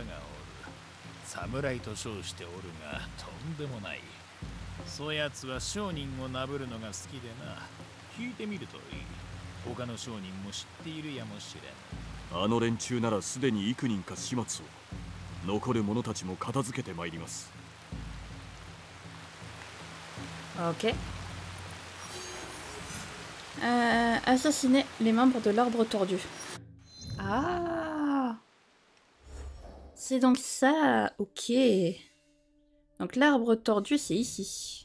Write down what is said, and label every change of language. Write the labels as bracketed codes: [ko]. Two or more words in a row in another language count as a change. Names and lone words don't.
[ja] 侍と称しておるがとんでもない。そやつは商人をなぶるのが好きでな。聞いてみるといい。他の商人も知っているやもしれん。あの連中ならすでに幾人か始末を。残る者たちも片付けてまいります。 [fr] Ok. Assassiner les membres de l'arbre tordu. Ah, c'est donc ça. Ok. Donc l'arbre tordu, c'est ici.